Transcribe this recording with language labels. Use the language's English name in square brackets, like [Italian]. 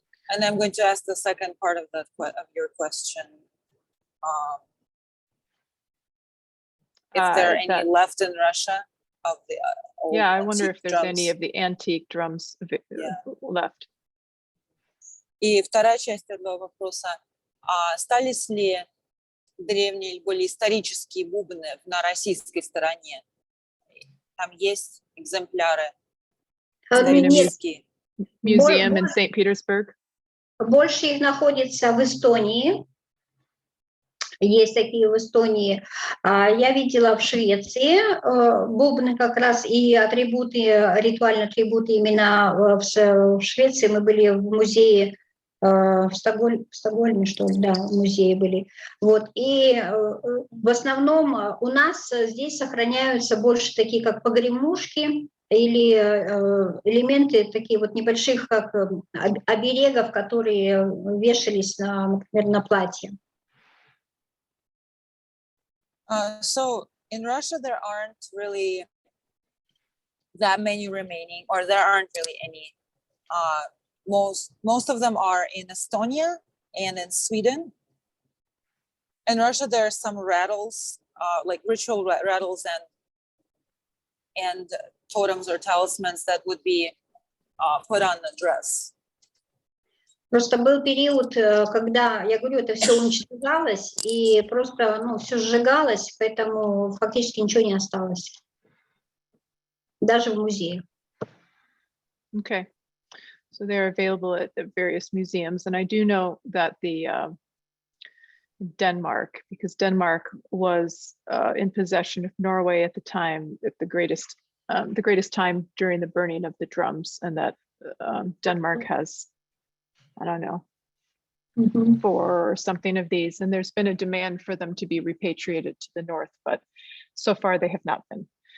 [English] And I'm going to ask the second part of your question. If there are any left in Russia of the old I wonder if there's drums. any of the antique drums left. [Russian] И вторая часть этого вопроса. Остались ли древние или более исторические бубны на российской стороне? Там есть экземпляры исторические. [English] Museum in St. Petersburg. [Russian] Больше их находится в Эстонии. Есть такие в Эстонии. Я видела в Швеции бубны как раз и атрибуты, ритуальные атрибуты именно в Швеции. Мы были в музее в Стокгольме, что ли, да, в музее были. Вот. И в основном у нас здесь сохраняются больше такие, как погремушки или элементы такие вот небольших, как оберегов, которые вешались, например, на платье. [English] So in Russia, there aren't really that many remaining, or there aren't really any. Most of them are in Estonia and in Sweden. In Russia, there are some rattles, like ritual rattles and totems or talismans that would be put on the dress. [Russian] Просто был период, когда, я говорю, это все уничтожалось, и просто, ну, все сжигалось, поэтому фактически ничего не осталось. Даже в музее. [English] Okay. So they're available at the various museums. And I do know that the Denmark, because Denmark was in possession of Norway at the time, at the greatest time during the burning of the drums, and that Denmark has, I don't know, 4 or something of these, and there's been a demand for them to be repatriated to the north, but so far they have not been.